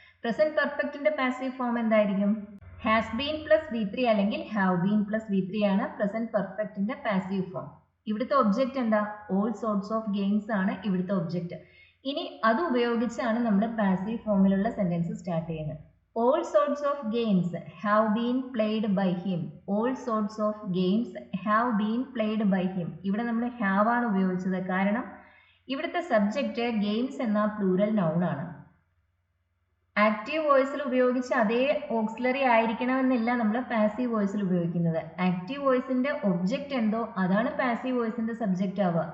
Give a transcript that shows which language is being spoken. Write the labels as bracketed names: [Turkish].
[Malayalam] Present പെർഫെക്റ്റിന്റെ passive form എന്തായിരിക്കും? Has been plus V3 അല്ലെങ്കിൽ have been plus V3 ആണ് present പെർഫെക്റ്റിന്റെ passive form. ഇവിടുത്തെ object എന്താ? ഓൾ സോർട്സ് ഓഫ് ഗെയിംസ് ആണ് ഇവിടുത്തെ ഒബ്ജക്റ്റ്. ഇനി അത് ഉപയോഗിച്ചാണ് നമ്മൾ പാസീവ് ഫോമിലുള്ള സെന്റൻസ് സ്റ്റാർട്ട് ചെയ്യുന്നത്. [English] All sorts of games have been played by him. All sorts of games have been played by him. [Malayalam] ഇവിടെ നമ്മൾ have ആണ് ഉപയോഗിച്ചത്. കാരണം ഇവിടുത്തെ സബ്ജക്റ്റ് ഗെയിംസ് എന്ന പ്ലൂറൽ നൗൺ ആണ്. ആക്റ്റീവ് വോയിസിൽ ഉപയോഗിച്ച് അതേ ഓക്സിലറി ആയിരിക്കണമെന്നില്ല നമ്മൾ പാസീവ് വോയിസിൽ ഉപയോഗിക്കുന്നത്. ആക്റ്റീവ് വോയിസിന്റെ ഒബ്ജക്റ്റ് എന്തോ അതാണ് പാസീവ് വോയിസിന്റെ സബ്ജക്റ്റ് ആവുക.